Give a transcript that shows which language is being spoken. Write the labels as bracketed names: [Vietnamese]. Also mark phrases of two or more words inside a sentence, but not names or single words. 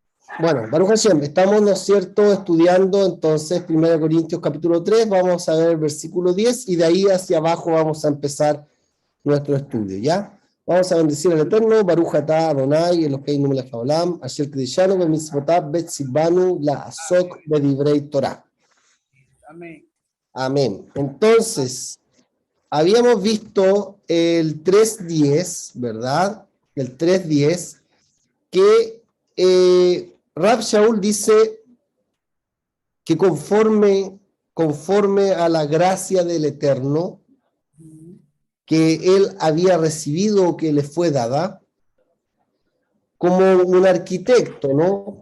[Spanish] Bueno, [Hebrew] ברוך השם, [Spanish] estamos, ¿no es cierto?, estudiando entonces 1 Corintios capítulo 3, vamos a ver el versículo 10 y de ahí hacia abajo vamos a empezar nuestro estudio, ¿ya? Vamos a bendecir al Eterno, [Hebrew] ברוך אתה אדוני, אלוהינו מלך העולם, אשר קידשנו במצוותיו וציוונו לעסוק בדברי תורה. [Spanish] Amén. Amén. Entonces, habíamos visto el 3.10, ¿verdad? El 3.10, que Rab Shaul dice que conforme a la gracia del Eterno que él había recibido o que le fue dada, como un arquitecto, ¿no?